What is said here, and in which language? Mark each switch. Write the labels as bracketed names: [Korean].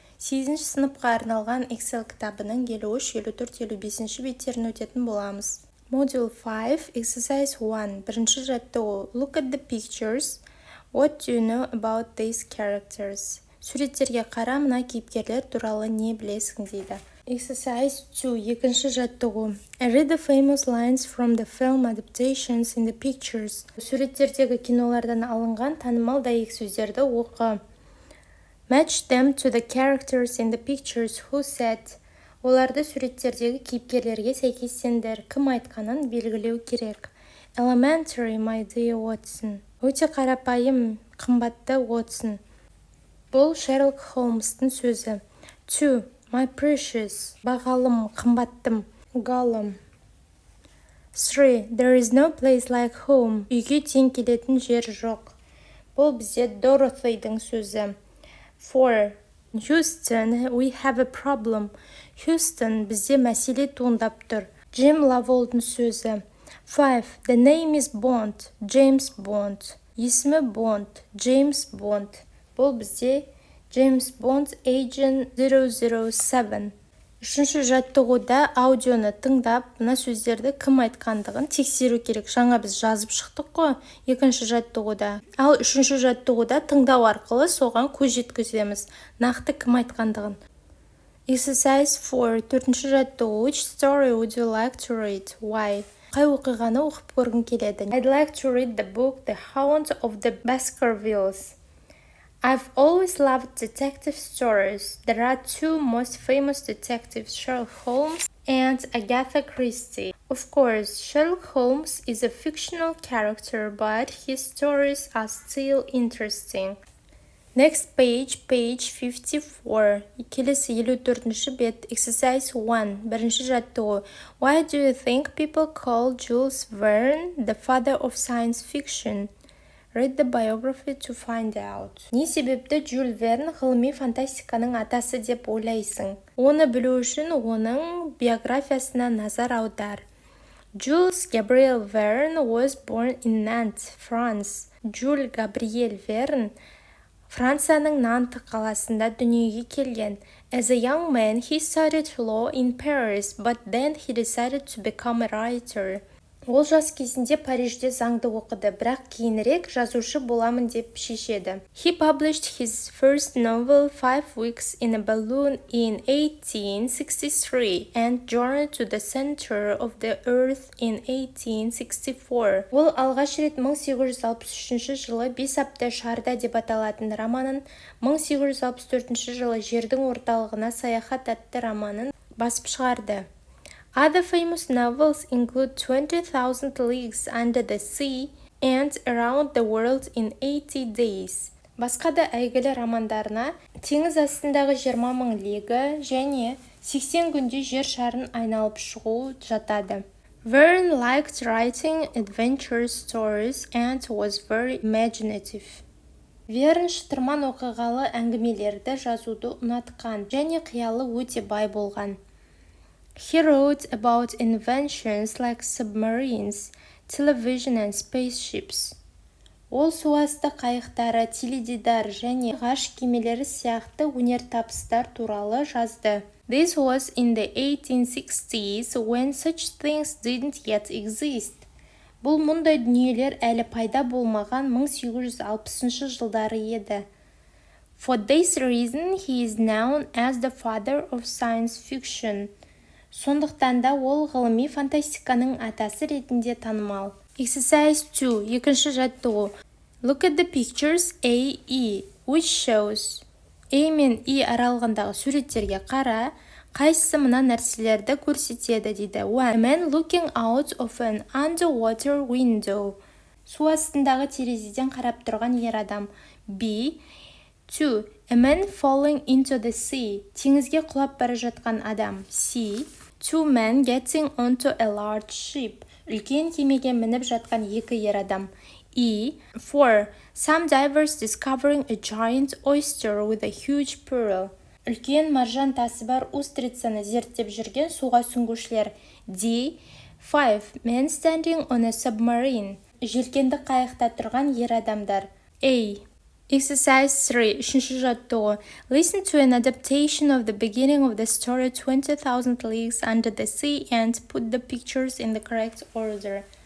[Kazakh] 8-ші сыныпқа арналған Excel кітабының 53, 54, 55 беттерін өтетін боламыз. [English] Module 5, exercise 1, [Kazakh] бірінші жаттығу. [English] Look at the pictures. What do you know about these characters? [Kazakh] Суреттерге қара, мына кейіпкерлер туралы не білесің дейді. [English] Exercise 2, [Kazakh] екінші жаттығу. [English] Read the famous lines from the film adaptations in the pictures. [Kazakh] Суреттердегі кинолардан алынған танымал дәйек сөздерді оқы. [English] Match them to the characters in the pictures who said. [Kazakh] Оларды суреттердегі кейіпкерлерге сәйкестендір. Кім айтқанын белгілеу керек. [English] Elementary, my dear Watson. [Kazakh] Өте қарапайым, қымбатты Watson. Бұл Шерлок Холмстың сөзі. 2. [English] My precious, [Kazakh] бағалым, қымбаттым, [English] Gollum. 3. There is no place like home. [Kazakh] Үйге тең келетін жер жоқ. Бұл бізде Dorothy'дің сөзі. 4. [English] Houston, we have a problem. [Kazakh] Houston, бізде мәселе туындап тұр. Jim Lovell'дің сөзі. [English] 5. The name is Bond. James Bond. [Kazakh] Есімі Bond. James Bond. Бұл бізде James Bond Agent 007. Үшінші жаттығуда аудионы тыңдап, мына сөздерді кім айтқандығын тексеру керек. Жаңа біз жазып шықтық қой, екінші жаттығуда. Ал үшінші жаттығуда тыңдау арқылы соған көз жеткіземіз. Нақты кім айтқандығын. [English] Exercise 4, [Kazakh] төртінші жаттығу. [English] Which story would you like to read? Why? [Kazakh] Қай оқиғаны оқып көргің келеді? [English] I'd like to read the book The Hound of the Baskervilles. I've always loved detective stories. There are two most famous detectives, Sherlock Holmes and Agatha Christie. Of course, Sherlock Holmes is a fictional character, but his stories are still interesting. Next page, page 54. [Kazakh] Келесі 54-ші бет, [English] exercise 1, [Kazakh] бірінші жаттығу. [English] Why do you think people call Jules Verne the father of science fiction? Read the biography to find out. [Kazakh] Не себепті Jules Verne ғылыми фантастиканың атасы деп ойлайсың? Оны білу үшін оның биографиясына назар аудар. [English] Jules Gabriel Verne was born in Nantes, France. [Kazakh] Jules Gabriel Verne Францияның Нанты қаласында дүниеге келген. [English] As a young man, he studied law in Paris, but then he decided to become a writer. [Kazakh] Ол жас кезінде Парижде заңды оқыды, бірақ кейінірек жазушы боламын деп шешеді. [English] He published his first novel 5 Weeks in a Balloon in 1863 and Journey to the Center of the Earth in 1864. [Kazakh] Ол алғаш рет 1863 жылы 5 апта шарда деп аталатын романын, 1864 жылы жердің орталығына саяхат атты романын басып шығарды. [English] Other famous novels include 20,000 Leagues Under the Sea and Around the World in 80 Days. [Kazakh] Басқа да әйгілі романдарына теңіз астындағы 20,000 лигі және 80 күнде жер шарын айналып шығу жатады. [English] Verne liked writing adventure stories and was very imaginative. [Kazakh] Верн шытырман оқиғалы әңгімелерді жазуды ұнатқан және қиялы өте бай болған. [English] He wrote about inventions like submarines, television and spaceships. [Kazakh] Ол суасты қайықтары, теледидар және ғарыш кемелері сияқты өнертабыстар туралы жазды. [English] This was in the 1860s when such things didn't yet exist. [Kazakh] Бұл мұндай дүниелер әлі пайда болмаған 1860 жылдары еді. [English] For this reason, he is known as the father of science fiction. [Kazakh] Сондықтан да ол ғылыми фантастиканың атасы ретінде танымал. [English] Exercise 2, [Kazakh] екінші жаттығу. [English] Look at the pictures A, E, which shows. [Kazakh] A мен E аралығындағы суреттерге қара, қайсысы мына нәрселерді көрсетеді дейді. [English] 1. A man looking out of an underwater window. [Kazakh] Су астындағы терезеден қарап тұрған ер адам. B. 2. [English] A man falling into the sea. [Kazakh] Теңізге құлап бара жатқан адам. C. [English] 2 men getting onto a large ship. [Kazakh] Үлкен кемеге мініп жатқан екі ер адам. E. 4. [English] Some divers discovering a giant oyster with a huge pearl. [Kazakh] Үлкен маржан тасы бар устрицаны зерттеп жүрген суға сүңгушілер. D. 5. [English] Men standing on a submarine. [Kazakh] Желкенді қайықта тұрған ер адамдар. A. [English] Exercise 3. [Kazakh] Үшінші жаттығу. [English] Listen to an adaptation of the beginning of the story 20,000 Leagues Under the Sea and put the pictures in the correct order.